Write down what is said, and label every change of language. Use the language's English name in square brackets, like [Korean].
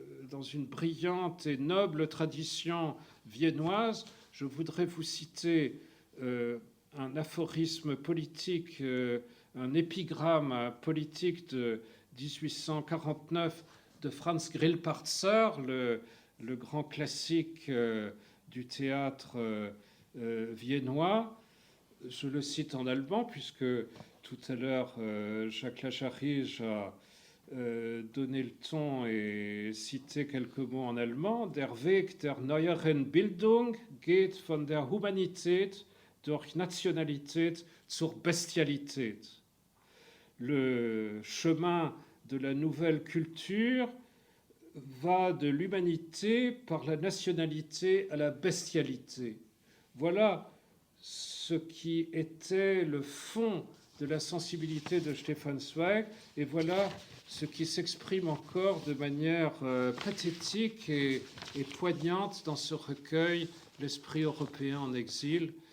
[French] dans une brillante et noble tradition viennoise, je voudrais vous citer un aphorisme politique, un épigramme politique de 1849 de Franz Grillparzer, le grand classique du théâtre viennois. Je le cite en allemand, puisque tout à l'heure, Jacques Lacharige a donné le ton et cité quelques mots en allemand. [German] Der Weg der neueren Bildung geht von der Humanität durch Nationalität zur Bestialität. [French] Le chemin de la nouvelle culture va de l'humanité par la nationalité à la bestialité. Voilà ce qui était le fond de la sensibilité de Stefan Zweig, et voilà ce qui s'exprime encore de manière pathétique et poignante dans ce recueil, L'esprit européen en exil.